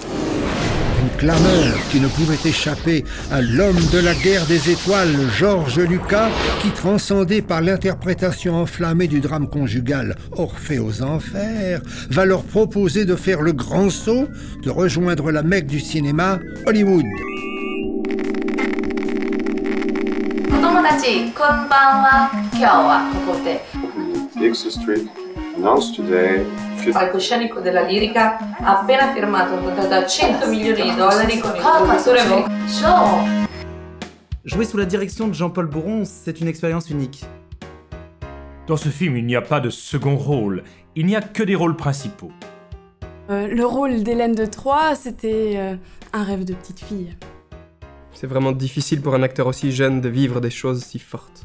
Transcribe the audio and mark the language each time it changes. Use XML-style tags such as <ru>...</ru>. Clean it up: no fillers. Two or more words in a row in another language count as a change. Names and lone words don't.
<fr>Une clameur qui ne pouvait échapper à l'homme de la guerre des étoiles, Georges Lucas, qui, transcendé par l'interprétation enflammée du drame conjugal Orphée aux Enfers, va leur proposer de faire le grand saut, de rejoindre la Mecque du cinéma, Hollywood.</fr> <en>Dixie Street announced today.</en> <it>Il palcoscenico della lirica ha appena firmato un contratto da $100 milioni con il produttore americano.</it> <fr>Jouer sous la direction de Jean-Paul Bouron, c'est une expérience unique. Dans ce film, il n'y a pas de second rôle, il n'y a que des rôles principaux. Le rôle d'Hélène de Troyes, c'était un rêve de petite fille. C'est vraiment difficile pour un acteur aussi jeune de vivre des choses si fortes.</fr>